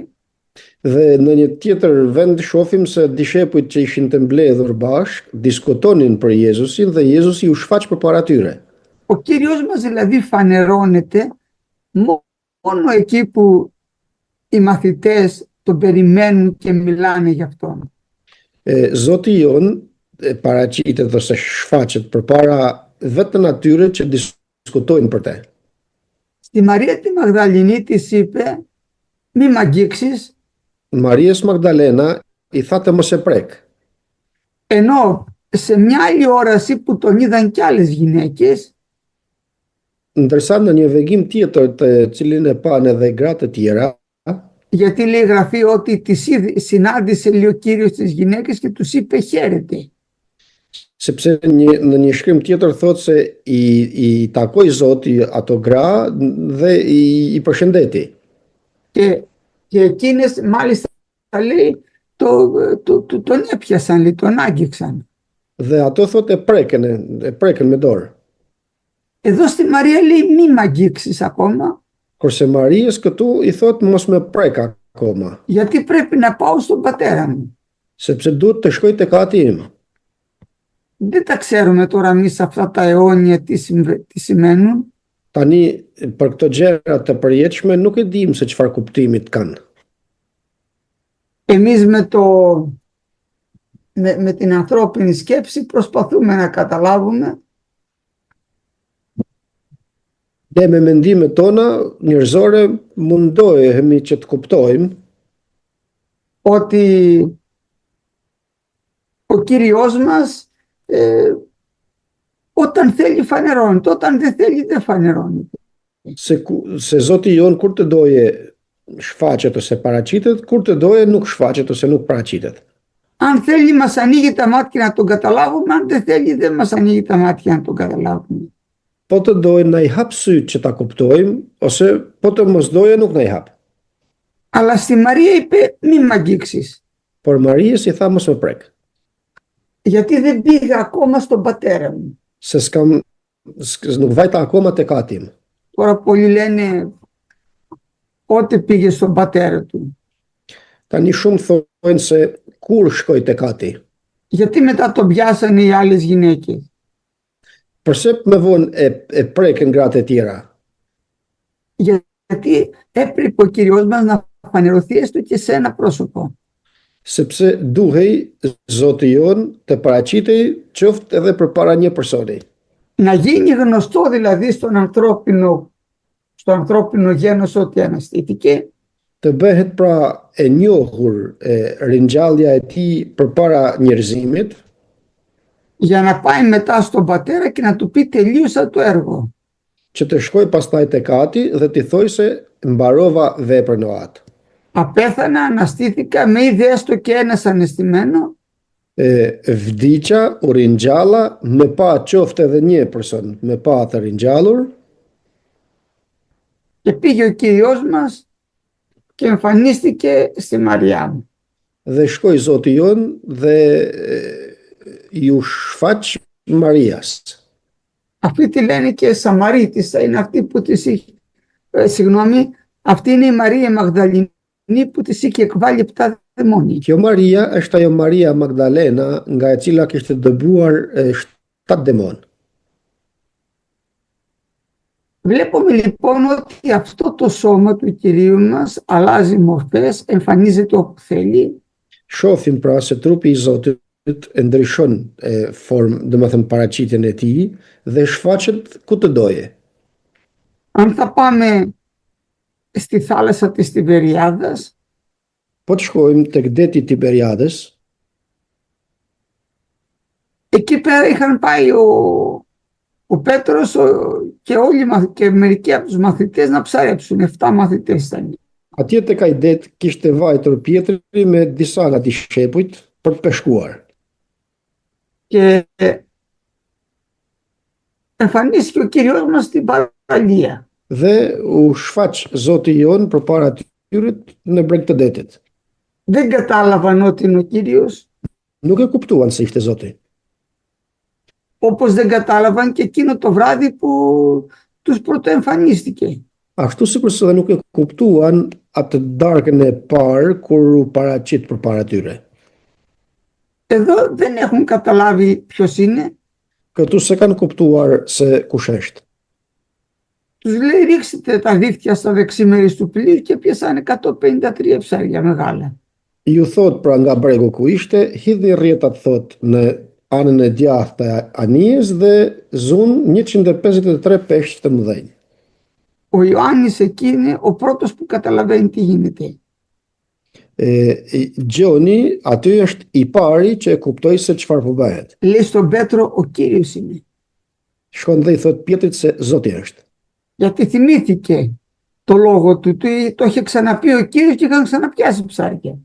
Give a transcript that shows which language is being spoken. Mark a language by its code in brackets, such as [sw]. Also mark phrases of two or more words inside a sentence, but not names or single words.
[sq] Dhe në një tjetër vend shohim se dishepujt që ishin të mbledhur bashk diskutonin për Jezusin dhe Jezusi u shfaq përpara tyre. [el] Ο Κύριος μας δηλαδή φανερώνεται μόνο εκεί που οι μαθητές τον περιμένουν και μιλάνε για αυτόν. [sq] Zoti jon paraqitet ose shfaqet përpara vetëm atyre që diskutojnë për te. [el] Στη Μαρία τη Μαγδαληνή της είπε, μη μ' αγγίξεις, [sq] Marijes Magdalena i tha mos e prek. [el] ενώ σε μια άλλη όραση που τον είδαν κι άλλες γυναίκες, [sq] Ndërsa në një vegim tjetër të cilin e panë edhe gratë të tjera, [el] γιατί λέει η Γραφή ότι συνάντησε λέει ο Κύριος τις γυναίκες και τους είπε χαίρετε. [sq] Sepse në një shkrim tjetër thotë se i takoi Zoti ato gra dhe i përshëndeti. [el] Και εκείνες μάλιστα λέει τον έπιασαν, λέει, τον άγγιξαν. [sq] Dhe ato thotë e preken me dorë. [el] Εδώ στη Μαρία λέει μη μ' αγγίξεις ακόμα. [sq] Kurse Mariës këtu i thotë mos me prek akoma, [el] Γιατί πρέπει να πάω στον πατέρα μου. [sq] sepse duhet të shkoj tek ati im. [el] Δεν τα ξέρουμε τώρα εμείς αυτά τα αιώνια τι σημαίνουν. [sq] Tani, për këto gjëra të përjetshme nuk e dim se çfarë kuptimit kanë. [el] Εμείς με την ανθρώπινη σκέψη προσπαθούμε να καταλάβουμε [sq] Ne me mendimet tona njerëzore mundohemi që të kuptojmë [el] ότι ο Κύριος μας όταν θέλει φανερώνεται, όταν δεν θέλει δεν φανερώνεται. [sq] se Zoti jon kur të doje shfaqet ose paraqitet, kur të doje nuk shfaqet ose nuk paraqitet. [el] Αν θέλει μας ανοίγει τα μάτια να τον καταλάβουμε, αν δεν θέλει δεν μας ανοίγει τα μάτια να τον καταλάβουμε. [sq] Po të doje na i hap syt që ta kuptojmë, ose po të mos doje nuk na i hap. [el] Αλλά στη Μαρία είπε μη μ' αγγίξεις. [sq] Por Mariës i tha mos me prek, [el] Γιατί δεν πήγα ακόμα στον πατέρα μου. [sq] se nuk vajta akoma tek ati im. [el] Τώρα πολλοί λένε πότε πήγε στον πατέρα του. [sq] Tani shumë thonë se kur shkoj tek ati. [el] Γιατί μετά τον πιάσανε οι άλλες γυναίκες. [sq] Përse me vonë e preken gratë e tjera? [el] Γιατί έπρεπε ο Κύριος μας να φανερωθεί έστω και σε ένα πρόσωπο. [sq] Sepse duhej Zoti jon të paraqitej qoftë edhe përpara një personi. [el] Να γίνει γνωστό δηλαδή στο ανθρώπινο γένος ότι αναστήθηκε. [sq] Të bëhet pra e njohur ringjallja e tij përpara njerëzimit, [el] Για να πάει μετά στον πατέρα και να του πει τελείωσα το έργο. [sq] që të shkoj pastaj tek ati dhe t'i thoj se mbarova veprën e atë. [el] Απέθανα, αναστήθηκα, με είδε έστω και ένας αναισθημένο. [sq] Vdiqa, u ringjalla, me pa qoftë edhe një person, me pa të ringjallur, [el] Και πήγε ο Κύριος μας και εμφανίστηκε στη Μαριά. [sq] dhe shkoi Zoti jon dhe ju shfaq Marias. [el] Αυτή τη λένε και Σαμαρίτισσα, είναι αυτή που της είχε, αυτή είναι η Μαρία Μαγδαληνή που της είχε εκβάλει 7 δαιμόνια. [sq] Kjo Maria është ajo Maria Magdalena nga e cila kishte dëbuar 7 demon. [el] Βλέπουμε λοιπόν ότι αυτό το σώμα του Κυρίου μας αλλάζει μορφές, εμφανίζεται όπου θέλει. [sq] Shohim pra se trupi i Zotit e ndryshon formë, domethënë paraqitjen e tij dhe shfaqet ku të doje. [el] Αν θα πάμε στη θάλασσα της Τιβεριάδας, [sq] Po të shkojmë tek deti Tiberiades, [el] εκεί πέρα είχαν πάει ο Πέτρος και μερικοί από τους μαθητές να ψαρέψουν. 7 μαθητές ήταν. [sq] atje tek ai det kishte vajtur Pietri me disa nga dishepujt për të peshkuar. [el] Και εμφανίστηκε ο Κύριος μας στην παραλία. [sq] Dhe u shfaq Zoti jon përpara tyre në breg të detit. [el] Δεν κατάλαβαν ότι είναι ο Κύριος, [sq] Nuk e kuptuan se ishte Zoti. [el] όπως δεν κατάλαβαν και εκείνο το βράδυ που τους πρωτοεμφανίστηκε. [sq] Ashtu sikurse dhe nuk e kuptuan atë darkën e parë kur u paraqit përpara tyre. [el] Εδώ δεν έχουν καταλάβει ποιος είναι. [sq] Këtu se kanë kuptuar se kush është. [el] Τους λέει ρίξτε τα δίχτυα στο δεξιμέρι του πλοίου και πιάσανε 153 ψάρια μεγάλα. [sq] Ju thot pra nga bregu ku ishte, hidhni rrjetat thot në anën e djathtë të anijes dhe zun 153 peshq të mëdhenj. [el] Ο Ιωάννης εκεί είναι ο πρώτος που καταλαβαίνει τι γίνεται. [sq] Gjoni aty është i pari që e kuptoi se çfarë po bëhet. [el] Λέει στον Πέτρο ο Κύριος είναι. [sq] Shkon dhe i thot Pietrit se Zoti është. [el] Γιατί θυμήθηκε το λόγο του, το είχε ξαναπεί ο Κύριος και είχαν ξαναπιάσει ψάρια.